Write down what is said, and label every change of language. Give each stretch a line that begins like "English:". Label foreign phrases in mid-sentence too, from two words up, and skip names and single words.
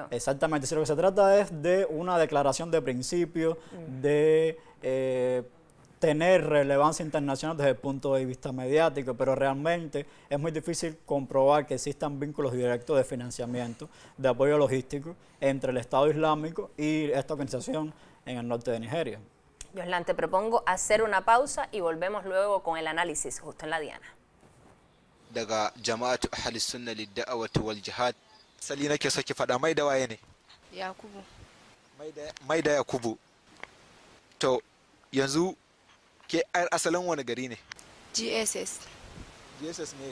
Spanish: Exactamente, si lo que se trata es de una declaración de principio, de tener relevancia internacional desde el punto de vista mediático, pero realmente es muy difícil comprobar que existan vínculos directos de financiamiento, de apoyo logístico entre el Estado Islámico y esta organización en el norte de Nigeria. Yoslan, te propongo hacer una pausa y volvemos luego con el análisis justo en la Diana.
Hausa: Daga jama'atu ahli sunna lid-da'wati wal jihad sali nake so ki fada mai da waye ne Yakubu mai da Yakubu to yanzu ke asalin wani gari ne? GSS ne?